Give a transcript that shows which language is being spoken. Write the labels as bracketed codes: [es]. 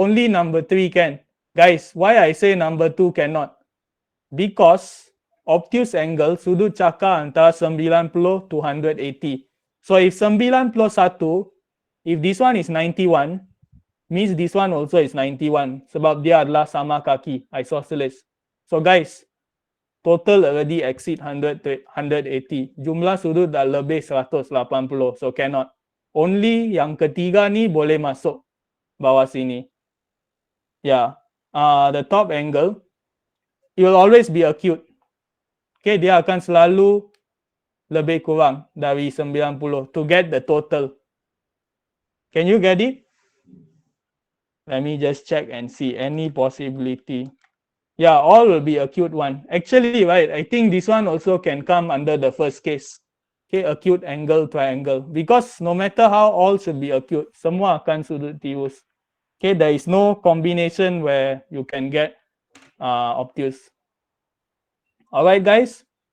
[en] Only number 3 can. Guys, why I say number 2 cannot? Because obtuse angle [ms] sudut cakar antara [en] 90 to 180. So if 91, if this one is 91, means this one also is 91. [ms] Sebab dia adalah sama kaki, isosceles. [en] So guys, total already exceed 100 to 180. [ms] Jumlah sudut dah lebih 180. [en] So cannot. Only [ms] yang ketiga ni boleh masuk bawah sini. [en] Yeah. The top angle, it will always be acute. [ms] Okay, dia akan selalu lebih kurang dari 90 [en] to get the total. Can you get it? Let me just check and see any possibility. Yeah, all will be acute one. Actually, right, I think this one also can come under the first case. Okay, acute angle triangle. Because no matter how, all should be acute. [ms] Semua akan sudut tirus. [en] Okay, there is no combination where you can get obtuse. Alright, guys.